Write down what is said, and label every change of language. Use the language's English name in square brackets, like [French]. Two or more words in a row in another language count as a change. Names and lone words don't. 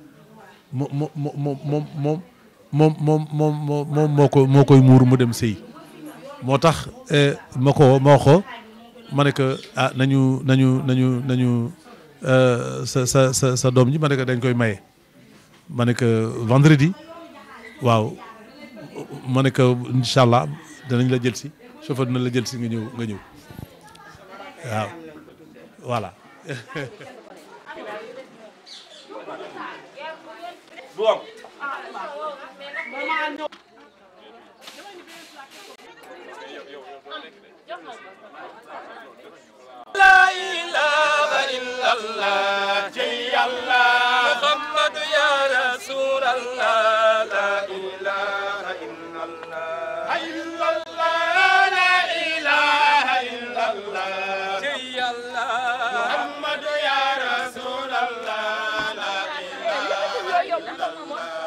[Wolof] moom moo koy muur mu dem sëy moo tax ma ne que nañu sa doom ji ma ne que dañ koy maye ma ne que vendredi waaw ma ne que [Arabic] إن شاء الله [Wolof] danañ la jël si chauffeur dina la jël si nga ñëw waaw voilà. [Arabic] لا إله إلا الله ji Allah محمد يا رسول الله لا إله إلا الله لا إله إلا الله ji Allah محمد يا رسول الله لا إله إلا الله